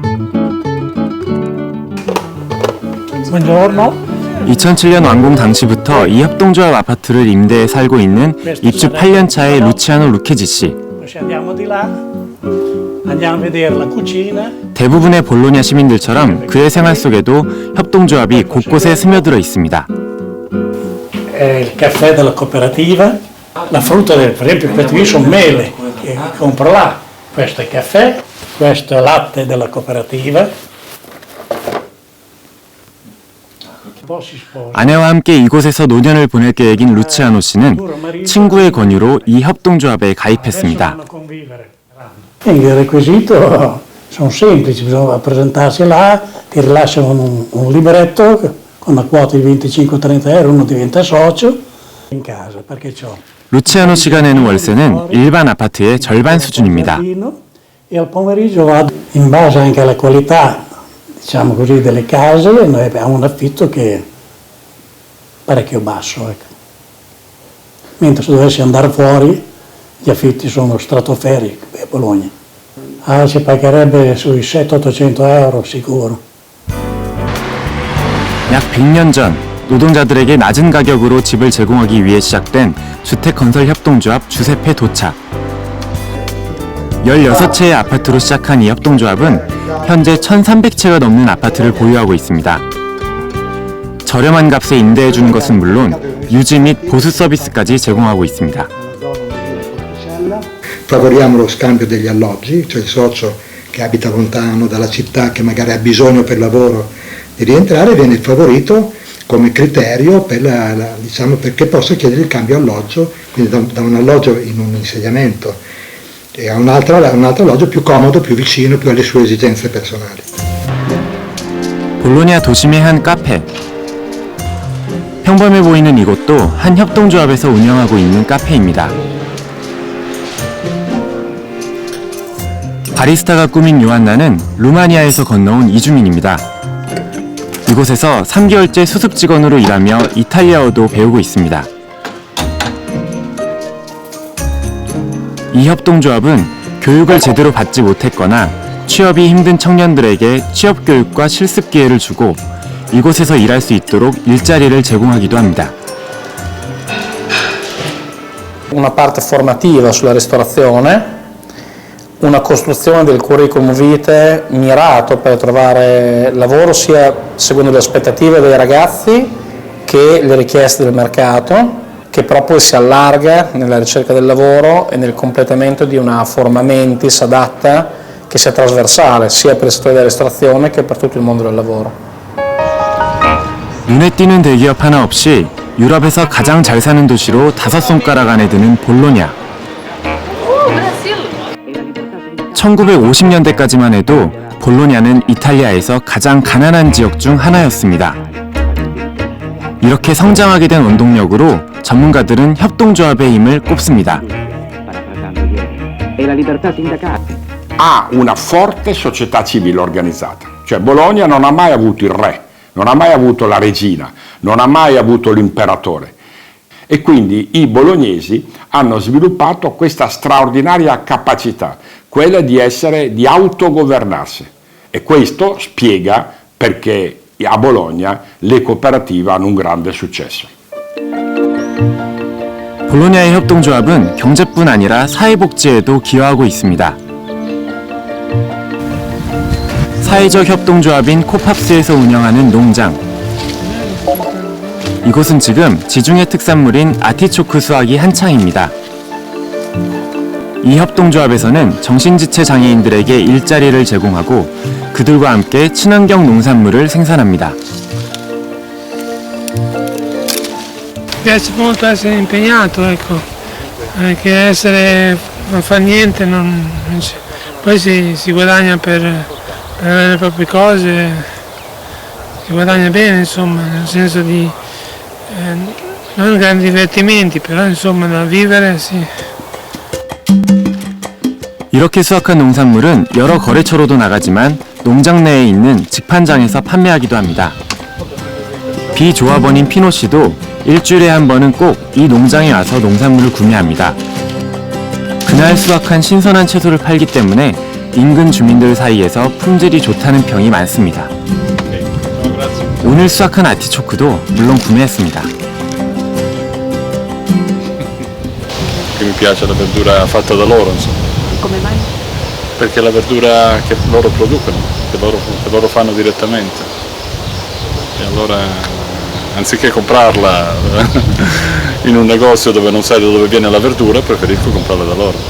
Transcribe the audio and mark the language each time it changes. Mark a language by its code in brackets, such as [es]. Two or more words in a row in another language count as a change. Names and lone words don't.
[ko] 2007년 완공 당시부터 이 협동조합 아파트를 임대해 살고 있는 입주 8년 차의 루치아노 루케지 씨. 대부분의 볼로냐 시민들처럼 그의 생활 속에도 협동조합이 곳곳에 스며들어 있습니다. [it] Il caffè della cooperativa, la frutta per esempio queste qui sono mele che compro là, questo è caffè, questo è latte della cooperativa. [ko] 아내와 함께 이곳에서 노년을 보낼 계획인 루치아노 씨는 친구의 권유로 이 협동조합에 가입했습니다. [it] Il requisito sono semplici, bisogna presentarsi là, ti rilasciano un libretto con una quota di 25-30 euro, uno diventa socio in casa perché c'ho. [ko] 루치아노 씨가 내는 월세는 일반 아파트의 절반 수준입니다. [it] E al pomeriggio vado in base anche alla qualità, diciamo così, delle case, noi abbiamo un affitto che è parecchio basso, ecco. Mentre se dovessi andare fuori gli affitti sono stratosferici a Bologna. Si pagherebbe sui 700-800 euro sicuro. [ko] 약 100년 전 노동자들에게 낮은 가격으로 집을 제공하기 위해 시작된 주택건설협동조합 주세페 도착. 16채의 아파트로 시작한 이 협동조합은 현재 1,300채가 넘는 아파트를 보유하고 있습니다. 저렴한 값에 임대해주는 것은 물론 유지 및 보수 서비스까지 제공하고 있습니다. [it] Favoriamo lo scambio degli alloggi, cioè il socio che abita lontano dalla città, che magari ha bisogno per lavoro di rientrare, viene favorito come criterio per diciamo, perché possa chiedere il cambio alloggio, quindi da un alloggio in un insediamento e a un altro alloggio più comodo, più vicino, più alle sue esigenze personali. [ko] 볼로냐 도심의 한 카페. 평범해 보이는 이곳도 한 협동조합에서 운영하고 있는 카페입니다. 바리스타가 꾸민 요한나는 루마니아에서 건너온 이주민입니다. 이곳에서 3개월째 수습 직원으로 일하며 이탈리아어도 배우고 있습니다. 이 협동조합은 교육을 제대로 받지 못했거나 취업이 힘든 청년들에게 취업 교육과 실습 기회를 주고 이곳에서 일할 수 있도록 일자리를 제공하기도 합니다. [it] Una parte formativa sulla ristorazione, una costruzione del [la] curriculum vitae [it] mirato per trovare lavoro sia secondo le aspettative dei ragazzi che le richieste del mercato, che però poi si allarga nella ricerca del lavoro e nel completamento di una [la] forma mentis [it] adatta che sia trasversale sia per il settore della ristorazione che per tutto il mondo del lavoro. [ko] 눈에 띄는 대기업 하나 없이 유럽에서 가장 잘 사는 도시로 5손가락 안에 드는 볼로냐. 1950년대까지만 해도 볼로냐는 이탈리아에서 가장 가난한 지역 중 하나였습니다. 이렇게 성장하게 된 원동력으로 전문가들은 협동조합의 힘을 꼽습니다. [it] Ha una forte società civile organizzata, cioè Bologna non ha mai avuto il re, non ha mai avuto la regina, non ha mai avuto l'imperatore e quindi i bolognesi hanno sviluppato questa straordinaria capacità, quella di autogovernarsi e questo spiega perché a Bologna le cooperative hanno un grande successo. [ko] 볼로냐의 협동조합은 경제뿐 아니라 사회복지에도 기여하고 있습니다. 사회적 협동조합인 코팝스에서 운영하는 농장. 이곳은 지금 지중해 특산물인 아티초크 수확이 한창입니다. 이 협동조합에서는 정신지체 장애인들에게 일자리를 제공하고 그들과 함께 친환경 농산물을 생산합니다. [it] Piace molto essere impegnato, ecco, che essere non fa niente, poi si guadagna per avere le proprie cose, si guadagna bene, insomma, nel senso di non grandi divertimenti, però insomma da vivere sì. [ko] 이렇게 수확한 농산물은 여러 거래처로도 나가지만 농장 내에 있는 직판장에서 판매하기도 합니다. 비조합원인 피노 씨도 일주일에 한 번은 꼭 이 농장에 와서 농산물을 구매합니다. 그날 수확한 신선한 채소를 팔기 때문에 인근 주민들 사이에서 품질이 좋다는 평이 많습니다. 오늘 수확한 아티초크도 물론 구매했습니다. [it] Mi piace la verdura fatta da loro, insomma. Come mai? Perché è la verdura che loro producono, che loro fanno direttamente. E allora, anziché comprarla in un negozio dove non sai da dove viene la verdura, preferisco comprarla da loro.